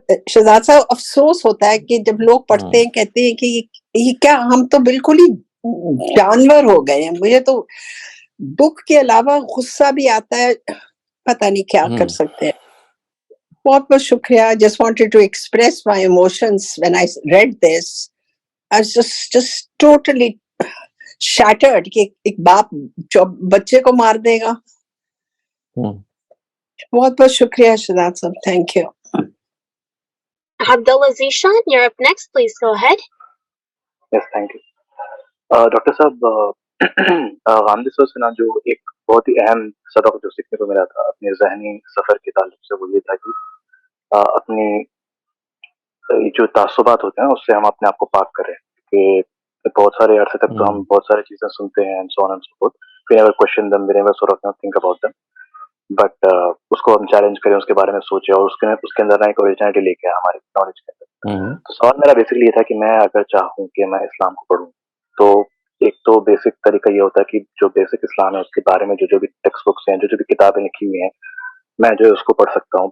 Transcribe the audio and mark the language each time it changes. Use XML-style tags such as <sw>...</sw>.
<ur>شہزاد صاحب افسوس ہوتا ہے کہ جب لوگ پڑھتے ہیں کہتے ہیں کہ یہ کیا, ہم تو بالکل ہی جانور ہو گئے ہیں. مجھے تو دکھ کے علاوہ غصہ بھی آتا ہے, پتہ نہیں کیا کر سکتے ہیں. بہت بہت شکریہ.</ur> <en>Just wanted to express my emotions when I read this. I was just totally</en> <ur>shattered کہ ایک باپ جو بچے کو مار دے گا. بہت بہت شکریہ شہزاد صاحب.</ur> <en>Thank you. Abdullah Zishan, you're up next. Please go ahead. Yes, thank you.</en> <ur>Doctor صاحب غامدی صاحب سے نا جو ایک بہت ہی اہم سبق جو سیکھنے کو ملا تھا اپنے ذہنی سفر کے تعلق سے، وہ یہ تھا کہ اپنی جو تعصبات ہوتے ہیں اس سے ہم اپنے آپ کو پاک کریں. کہ بہت سارے عرصے تک تو ہم بہت ساری چیزیں سنتے ہیں</ur> <en>and so on and so forth. We never question them, we never sort of think about them.</en> <ur>But اس کو ہم چیلنج کریں، اس کے بارے میں سوچیں اور اس کے اندر ایک اوریجنلٹی لے کے آئے ہماری نالج کے اندر. تو سوال میرا بیسکلی یہ تھا کہ میں اگر چاہوں کہ میں اسلام کو پڑھوں تو ایک تو بیسک طریقہ یہ ہوتا ہے کہ جو بیسک اسلام ہے اس کے بارے میں جو بھی ٹیکسٹ بکس ہیں، جو بھی کتابیں لکھی ہوئی ہیں، میں جو ہے اس کو پڑھ سکتا ہوں.</ur>